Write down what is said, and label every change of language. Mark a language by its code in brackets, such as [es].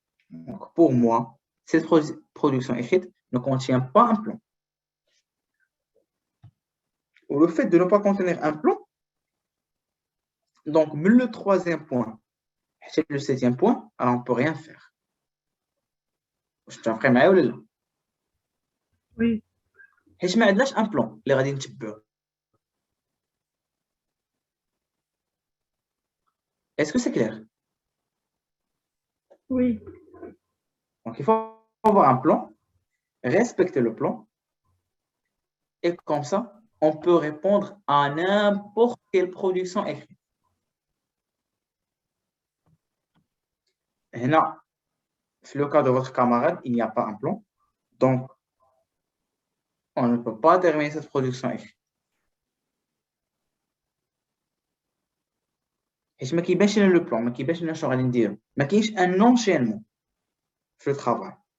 [fr] Donc, pour moi, cette production écrite ne contient pas un plan. Le fait de ne pas contenir un plan, donc le troisième point, c'est le septième point, alors on ne peut rien faire. Je te ferai [ar] معايا ولا لا؟ [fr] Oui. [ar] حيت ما عندناش [fr] un plan [ar] اللي غادي نتبعوه. [fr] Est-ce que c'est clair? Oui. Donc, il faut avoir un plan, respecter le plan, et comme ça, on peut répondre à n'importe quelle production écrite. Et là, c'est le cas de votre camarade, il n'y a pas un plan, donc on ne peut pas terminer cette production écrite. [ar] حيت ما كيبانش لنا لو بلان، ما كيبانش لنا شنو غادي نديرو، ما كاينش ان انشينمون في الترافاي.